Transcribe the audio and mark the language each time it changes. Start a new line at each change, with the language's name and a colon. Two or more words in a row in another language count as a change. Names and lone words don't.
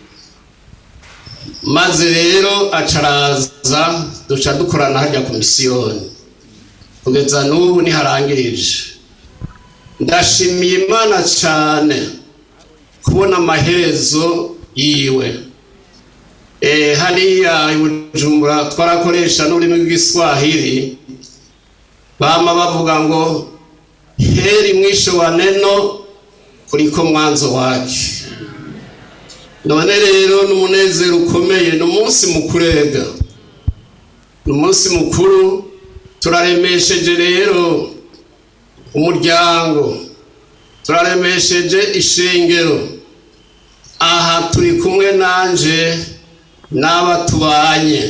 Rundi: Maze rero acaraza duca dukorana hajya ku misiyoni kugeza n'ubu niharangirije. Ndashimiye Imana cyane kubona amaherezo yiwe. Hariya ibujumbura twarakoresha n'ururimi rw'Igiswahili, bama bavuga ngo
Swahili: heri mwisho wa neno kuliko mwanzo wake.
Rundi: None rero n'umunezero ukomeye, n'umunsi mukurega, n'umunsi mukuru. Turaremesheje rero umuryango, turaremesheje ishengero. Aha turi kumwe nanje n'aba tubanye.